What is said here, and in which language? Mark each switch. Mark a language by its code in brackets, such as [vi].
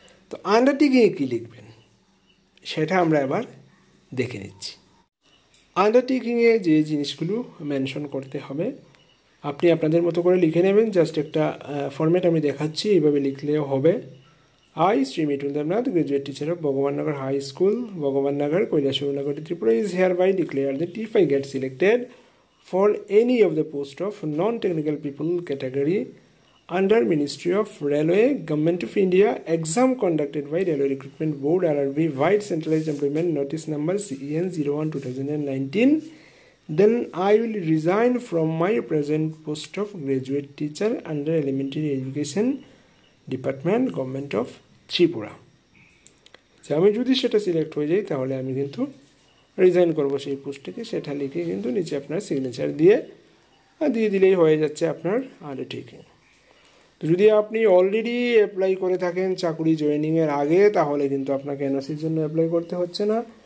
[bn] তো আন্ডারটেকিংয়ে কী লিখবেন সেটা আমরা এবার দেখে নিচ্ছি. আন্ডারটেকিংয়ে যে জিনিসগুলো মেনশন করতে হবে আপনি আপনাদের মতো করে লিখে নেবেন. জাস্ট একটা ফরম্যাট আমি দেখাচ্ছি, এইভাবে লিখলেও হবে. [en] I, Sri Mitul Devnath, graduate teacher of Bhagavan Nagar High School, Bhagavan Nagar, Kailasur Nagar, Tripura, is hereby declared that if I get selected for any of the post of non-technical people category under Ministry of Railway, Government of India, exam conducted by Railway Recruitment Board, RRB, Wide Centralized Employment Notice Number CEN 01/2019, then I will resign from my present post of graduate teacher under Elementary Education Department, Government of Tripura. [bn] আমি যদি সেটা select হয়ে যাই তাহলে আমি কিন্তু resign করব সেই পোস্ট থেকে, সেটা লিখে কিন্তু নিচে আপনার সিগনেচার দিয়ে দিলেই হয়ে যাচ্ছে আপনার আন্ডারটেকিং। তো যদি আপনি অলরেডি অ্যাপ্লাই করে থাকেন চাকরি জয়েনিংয়ের আগে, তাহলে কিন্তু আপনাকে এনওসির জন্য অ্যাপ্লাই করতে হচ্ছে না।